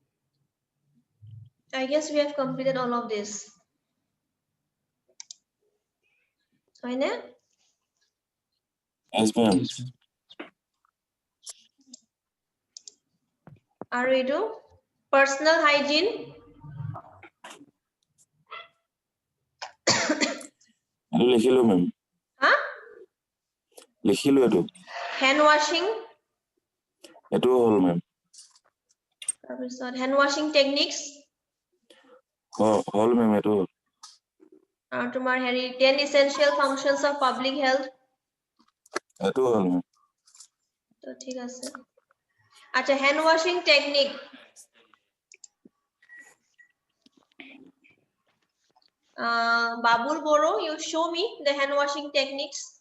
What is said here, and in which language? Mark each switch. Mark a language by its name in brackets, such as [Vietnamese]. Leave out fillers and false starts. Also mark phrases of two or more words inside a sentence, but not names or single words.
[English] I guess we have completed all of this. Right? Yes, ma'am. Yes, ma'am. Are we do? Personal hygiene? [Assamese] এইটো লিখিলো মেম [English] Huh? [Assamese] লিখিলো এইটো [English] Hand washing? [Assamese] এইটোও হ'ল মেম [English] Hand washing techniques? [Assamese] হ'ল মেম এইটো হ'ল [English] Tomar Harry, 10 essential functions of public health. [Assamese] এইটোও হ'ল মেম So, ঠিক আছে. আচ্ছা, [English] hand washing technique. Babul Boro, you show me the hand washing techniques.